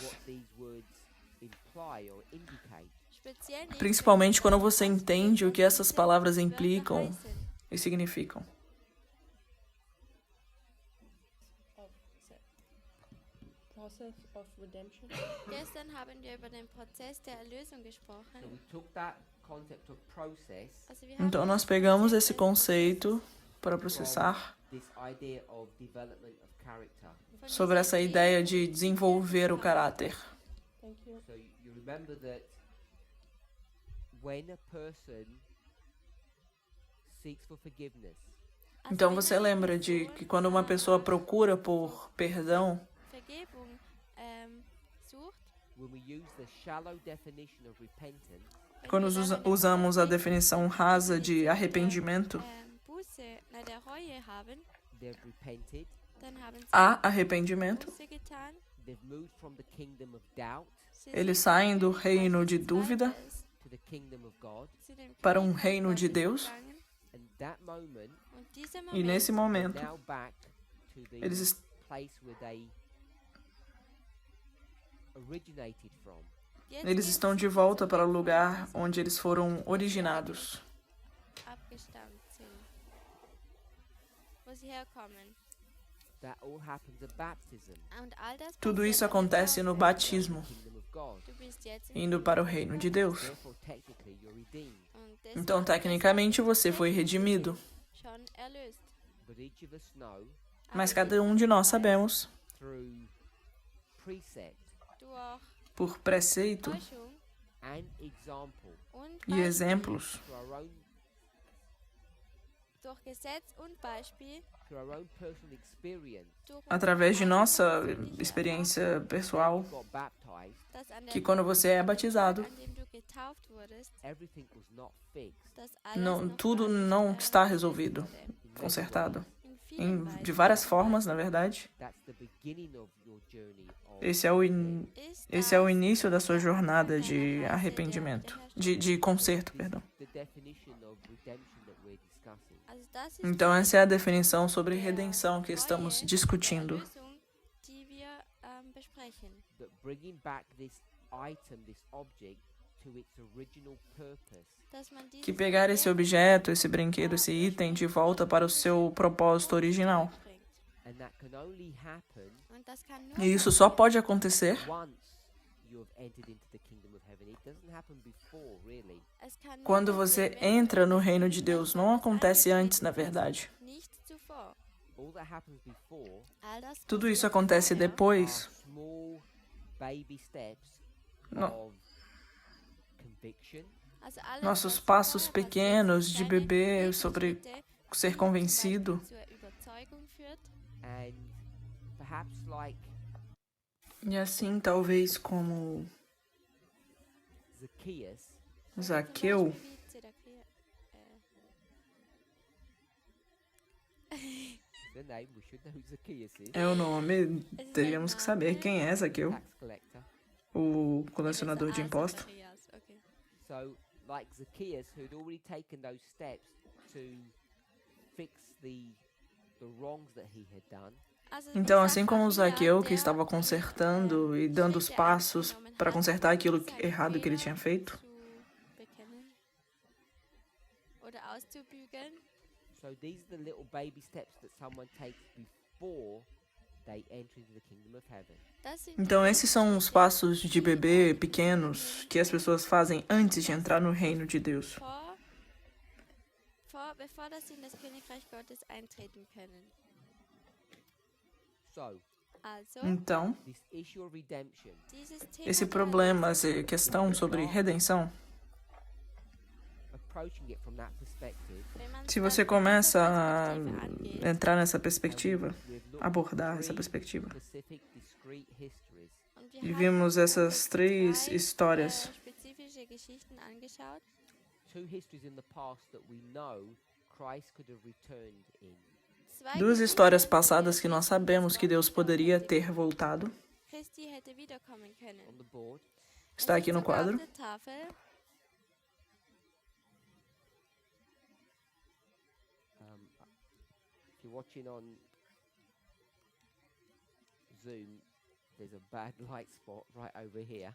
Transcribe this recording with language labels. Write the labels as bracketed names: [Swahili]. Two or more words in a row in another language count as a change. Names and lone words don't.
[English] what these words imply or indicate. [German] Speziell nicht, [Portuguese] Principalmente [German] wenn du [Portuguese] quando você [German] beachtest, [Portuguese] entende o que [German] was [Portuguese] essas [German] diese [Portuguese] palavras [German] Wörter [Portuguese] implicam [German] heißen. [Portuguese] e significam. [English] Of process of redemption. [German] Gestern haben wir über den Prozess der Erlösung So gesprochen. [English] we took that concept of process, [German] Also wir haben [Portuguese] Então nós [German] diesen [Portuguese] pegamos [German] Prozess [Portuguese] esse [German] des [Portuguese] conceito para processar [English] this idea of development of character. [German] von [Portuguese] sobre [German] dieser [Portuguese] essa [German] Idee [Portuguese] ideia [German] des [Portuguese] de desenvolver o [German] Charakter. [Portuguese] caráter. [English] Thank you. So you remember that when a person seeks for forgiveness, [German] Also [Portuguese] Então [German] wenn [Portuguese] você [German] eine [Portuguese] lembra de [German] Person [Portuguese] que quando uma pessoa procura por perdão, [German] Vergebung sucht, [English] when we use the shallow definition of repentance, [German] wenn [Portuguese] quando [German] wir dann eine [Portuguese] usamos a [German] oberflächliche [Portuguese] definição rasa de [German] Definition der, [Portuguese] arrependimento, [German] Buße, der Reue haben, [English] they've repented, [German] dann haben sie [Portuguese] há arrependimento, [German] Buße getan. [English] they've moved from the kingdom of doubt [German] Sie [Portuguese] eles [German] sind [Portuguese] saem do [German] vom [Portuguese] reino [German] Königreich [Portuguese] de [German] des [Portuguese] dúvida [German] Zweifels [English] to the kingdom of God, [German] zu dem [Portuguese] para um [German] Königreich [Portuguese] reino de [German] Gottes [Portuguese] Deus, [German] gegangen. [English] and that moment [German] Und dieser [Portuguese] e nesse [German] Moment, [English] they're [Portuguese] momento [English] now back to the [Portuguese] eles est- [English] place where they originated from. [German] jetzt [Portuguese] eles [German] gehen [Portuguese] estão [German] sie [Portuguese] de volta para o [German] zurück, [Portuguese] lugar [German] von [Portuguese] onde eles foram originados, [German] diesem abgestammt sind, wo sie herkommen. [English] That all happens at baptism. [German] Und all das [Portuguese] Tudo [German] passiert [Portuguese] isso [German] an der [Portuguese] acontece no [German] Taufe. [Portuguese] batismo, [English] The kingdom of God. [German] Du bist jetzt im [Portuguese] indo para o reino de Deus. [English] Therefore, technically, you're redeemed. [German] Und deswegen [Portuguese] Então, tecnicamente, você foi redimido, [German] schon erlöst. [English] But each of us know [Portuguese] mas cada um de nós sabemos, [English] through precept [German] Durch [Portuguese] por preceito [German] Täuschung [English] and example, [German] und [Portuguese] e [German] Beispiel, [Portuguese] exemplos, [English] through our own [German] durch Gesetz und Beispiel, [English] personal experience, [German] durch [Portuguese] através de [German] unsere [Portuguese] nossa [German] eigene persönliche [Portuguese] experiência pessoal, [English] got baptized, [German] dass an der [Portuguese] que quando você é batizado, [German] Tag, an dem du getauft wurdest, [English] everything was not fixed. [German] dass alles [Portuguese] não, [German] noch [Portuguese] tudo [German] gar nicht, [Portuguese] não está [German] gelöst [Portuguese] resolvido, [German] wurde. [English] In many [Portuguese] consertado. [English] ways, [German] In vielen [Portuguese] De [German] Weisen. [Portuguese] várias formas, na verdade. [English] that's the beginning of your journey of [Portuguese] Esse é o, esse é o início da sua jornada de arrependimento, de conserto, perdão. [English] the definition of redemption that we're discussing. [German] Also das ist [Portuguese] Então [German] die [Portuguese] essa é a definição sobre [German] der [Portuguese] redenção que estamos [German] Treue, [Portuguese] discutindo. [German] der Erlösung, die wir besprechen. [English] That bringing back this item, this object, to its original purpose. [German] Dass man [Portuguese] Que [German] dieses [Portuguese] pegar esse [German] Objekt [Portuguese] objeto, esse brinquedo, esse item de volta para o seu propósito original. [German] zurückbringt. [English] And that can only happen [German] Und das kann nur [Portuguese] E isso só pode acontecer [English] once you have entered into the kingdom of heaven. It doesn't happen before, really. [German] Es kann nur [Portuguese] quando [German] passieren, [Portuguese] você [German] wenn du [Portuguese] entra no [German] in [Portuguese] reino [German] das [Portuguese] de Deus. [German] Reich [Portuguese] Não [German] Gottes [Portuguese] acontece antes, na [German] eingetreten [Portuguese] verdade. [German] bist, nicht zuvor. [English] All that happens before [German] All das [Portuguese] Tudo isso [German] passiert [Portuguese] acontece [German] vorher. [English] are [Portuguese] depois. [English] small baby steps [Portuguese] Não. [English] of conviction, [German] Also alles, [Portuguese] Nossos [German] was [Portuguese] passos [German] vorher passiert, [Portuguese] pequenos [German] sind [Portuguese] de [German] kleine [Portuguese] bebê sobre [German] Babyschritte, [Portuguese] ser [German] die [Portuguese] convencido. [German] zum Beispiel zur Überzeugung führt. [English] and perhaps like [Portuguese] E assim, talvez como [English] Zacchaeus, [Portuguese] Zaqueu, [German] Zum Beispiel wie Zedekia, [English] the name, we should know who Zacchaeus is, [Portuguese] é o nome, teríamos que saber quem é Zaqueu, [English] tax collector. [Portuguese] o colecionador de impostos. [English] Zacharias, okay. So, like Zacchaeus, who'd already taken those steps to fix the wrongs that he had done, [German] Also [Portuguese] Então, [German] wie [Portuguese] assim como o [German] Zacharias, [Portuguese] Zaqueu, que [German] der [Portuguese] estava [German] die, [Portuguese] consertando e dando os [German] Schritte [Portuguese] passos [German] angenommen [Portuguese] para [German] hat, [Portuguese] consertar aquilo [German] seine [Portuguese] errado que ele [German] Fehler [Portuguese] tinha feito, [German] zu bekennen oder auszubügeln. [English] so these are the little baby steps that someone takes before they enter into the kingdom of heaven. [German] Das sind [Portuguese] Então, esses são os passos de bebê pequenos que as pessoas fazem antes de entrar no reino de Deus. [German] bevor dass sie in das Königreich Gottes eintreten können. [English] So, [German] Also, [Portuguese] Então, [English] this issue of redemption, [German] dieses Thema [Portuguese] esse [German] der [Portuguese] problema, essa questão sobre redenção, [English] approaching it from that perspective, [German] wenn man [Portuguese] se [German] das [Portuguese] você [German] von [Portuguese] começa [German] dieser [Portuguese] a [German] Perspektive angeht, [Portuguese] entrar nessa perspectiva, [English] we've looked [Portuguese] abordar [English] at [Portuguese] essa [English] three [Portuguese] perspectiva, [English] specific, discrete histories. [German] und wir [Portuguese] e [German] haben [Portuguese] vimos [German] uns [Portuguese] essas três [German] drei, [Portuguese] histórias, [German] spezifische Geschichten angeschaut. [English] Two histories in the past that we know Christ could have returned in. [German] Zwei [Portuguese] duas histórias [German] Geschichten, [Portuguese] passadas [German] die [Portuguese] que nós [German] wissen, [Portuguese] sabemos [German] dass [Portuguese] que Deus [German] Gott [Portuguese] poderia [German] wiederkommen [Portuguese] ter voltado. [German] Christi hätte wiederkommen können. [English] On the board, [Portuguese] Está [German] Es [Portuguese] aqui [German] steht [Portuguese] no [German] sogar auf [Portuguese] quadro. [German] der Tafel. [English] if you're watching on Zoom, there's a bad light spot right over here.